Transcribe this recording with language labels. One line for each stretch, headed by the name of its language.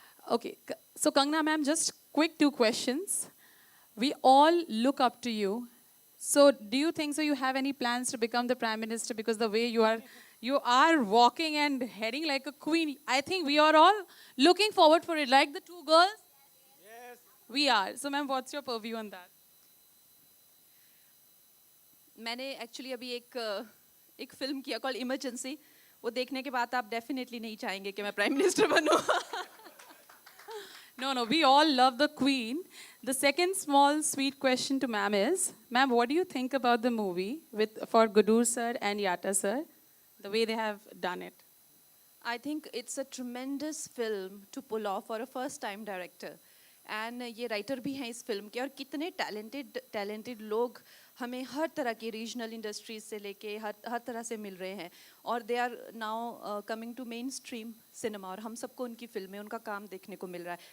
English: Okay, so Kangna ma'am, just quick 2 questions. We all look up to you. So do you think so you have any plans to become the Prime Minister? Because the way you are walking and heading like a queen. I think we are all looking forward for it. Like the 2 girls? Yes. We are. So ma'am, what's your purview on that?
Hindi: मैंने actually अभी एक film किया call emergency, वो देखने के बाद आप definitely नहीं चाहेंगे कि मैं prime minister बनूं.
English: No, we all love the queen. The second small sweet question to ma'am is, ma'am, what do you think about the movie for Gudur sir and Yata sir, the way they have done it? I think it's a tremendous film to pull off for a first time director.
Hindi: And ये writer भी हैं इस film के, और कितने talented लोग हमें हर तरह की रीजनल इंडस्ट्रीज से लेके हर तरह से मिल रहे हैं, और
English: they are now coming to mainstream cinema,
Hindi: और हम सबको उनकी फिल्में, उनका काम देखने को मिल रहा है.